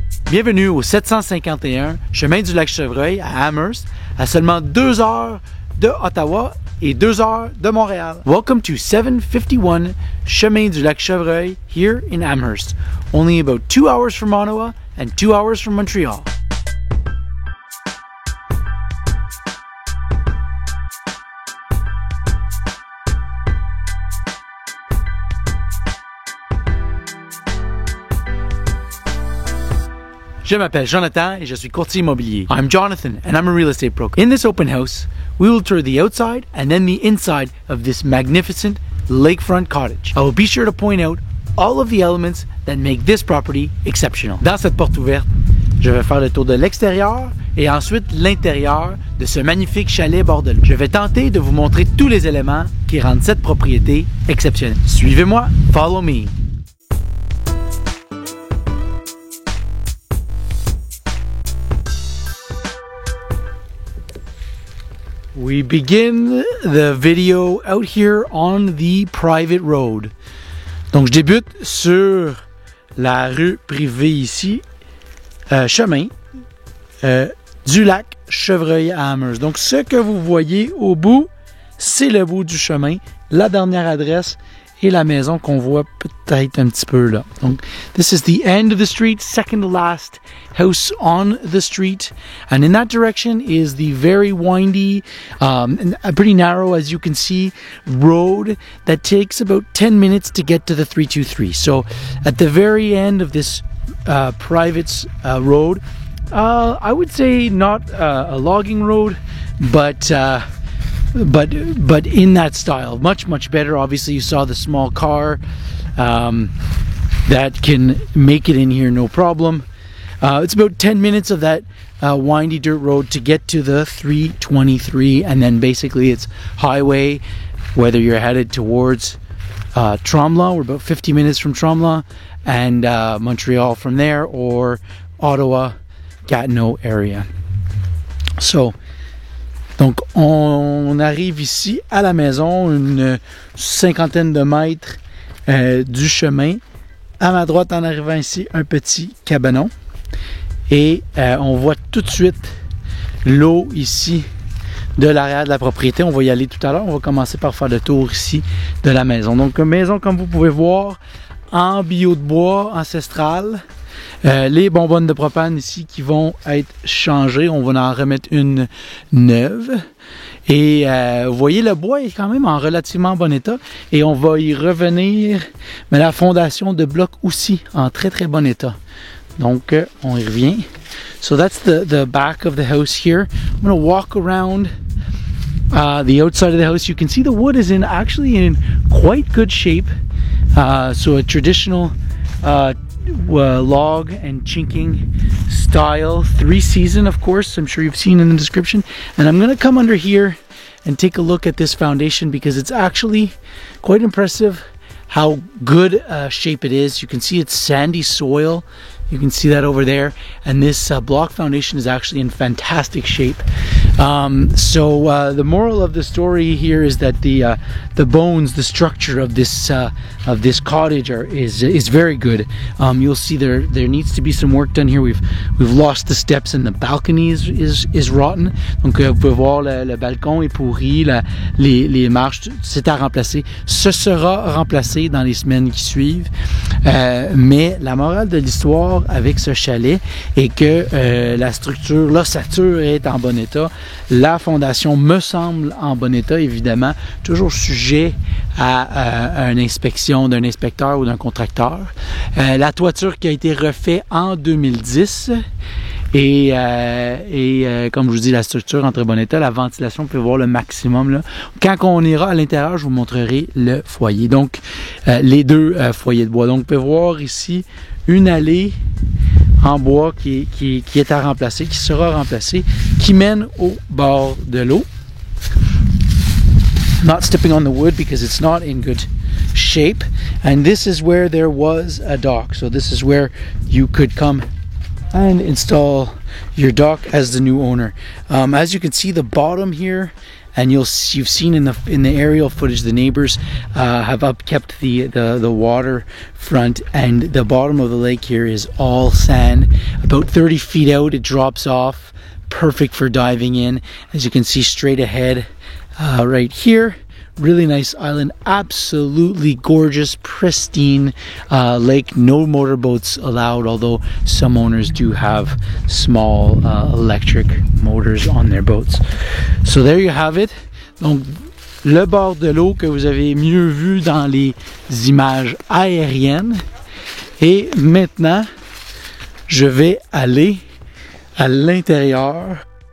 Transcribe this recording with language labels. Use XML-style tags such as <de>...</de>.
<fr>Bienvenue au 751 chemin du lac Chevreuil à Amherst, à seulement 2 heures de Ottawa et 2 heures de Montréal.</fr> <en>Welcome to 751 chemin du lac Chevreuil here in Amherst, only about 2 hours from Ottawa and 2 hours from Montreal.</en> <fr>Je m'appelle Jonathan et je suis courtier immobilier.</fr> <en>I'm Jonathan and I'm a real estate broker. In this open house, we will tour the outside and then the inside of this magnificent lakefront cottage. I will be sure to point out all of the elements that make this property exceptional.</en> <fr>Dans cette porte ouverte, je vais faire le tour de l'extérieur et ensuite l'intérieur de ce magnifique chalet bord de l'eau. Je vais tenter de vous montrer tous les éléments qui rendent cette propriété exceptionnelle. Suivez-moi,</fr> <en>follow me. We begin the video out here on the private road.</en> <fr>Donc, je débute sur la rue privée ici, chemin du lac Chevreuil à Amherst. Donc, ce que vous voyez au bout, c'est le bout du chemin, la dernière adresse et la maison qu'on voit peut-être un petit peu là.</fr> <en>Donc, this is the end of the street, second to last house on the street. And in that direction is the very windy, pretty narrow, as you can see, road that takes about 10 minutes to get to the 323. So, at the very end of this private road, I would say not a logging road, but in that style, much better. Obviously, you saw the small car that can make it in here, no problem. It's about 10 minutes of that windy dirt road to get to the 323, and then basically it's highway, whether you're headed towards Tremblant, we're about 50 minutes from Tremblant, and Montreal from there, or Ottawa, Gatineau area.</en> <fr>Donc, on arrive ici à la maison, une cinquantaine de mètres du chemin. À ma droite, en arrivant ici, un petit cabanon. Et on voit tout de suite l'eau ici de l'arrière de la propriété. On va y aller tout à l'heure. On va commencer par faire le tour ici de la maison. Donc, une maison, comme vous pouvez voir, en bio de bois ancestral. Les bonbonnes de propane ici qui vont être changées. On va en remettre une neuve. Et vous voyez, le bois est quand même en relativement bon état. Et on va y revenir. Mais la fondation de bloc aussi en très bon état. Donc, on y revient.</fr> <en>So that's the back of the house here. I'm going to walk around the outside of the house. You can see the wood is actually in quite good shape. So a traditional log and chinking style, 3-season, of course. I'm sure you've seen in the description. And I'm going to come under here and take a look at this foundation because it's actually quite impressive how good shape it is. You can see it's sandy soil. You can see that over there, and this block foundation is actually in fantastic shape. So the moral of the story here is that the bones, the structure of this cottage is very good. You'll see there needs to be some work done here. We've lost the steps and the balcony is rotten.</en> <fr>Donc vous pouvez voir le balcon est pourri, les marches, c'est à remplacer. Ce sera remplacé dans les semaines qui suivent. Mais la morale de l'histoire avec ce chalet est que la structure, l'ossature est en bon état. La fondation me semble en bon état, évidemment, toujours sujet à une inspection d'un inspecteur ou d'un contracteur. La toiture qui a été refaite en 2010 et comme je vous dis, la structure en très bon état, la ventilation, vous pouvez voir le maximum là. Quand on ira à l'intérieur, je vous montrerai le foyer. Donc, les deux foyers de bois. Donc, vous pouvez voir ici une allée en bois qui est à remplacer, qui sera remplacée, qui mène au bord de l'eau.</fr> <en>Not stepping on the wood because it's not in good shape. And this is where there was a dock. So this is where you could come and install your dock as the new owner. As you can see, the bottom here and you've seen in the aerial footage, the neighbors have upkept the water front, and the bottom of the lake here is all sand. About 30 feet out, it drops off, perfect for diving in. As you can see straight ahead, right here. Really nice island, absolutely gorgeous, pristine lake. No motorboats allowed, although some owners do have small electric motors on their boats. So there you have it.</en> <fr>Donc le bord de l'eau que vous avez mieux vu dans les images aériennes. Et maintenant, je vais aller à l'intérieur.</fr>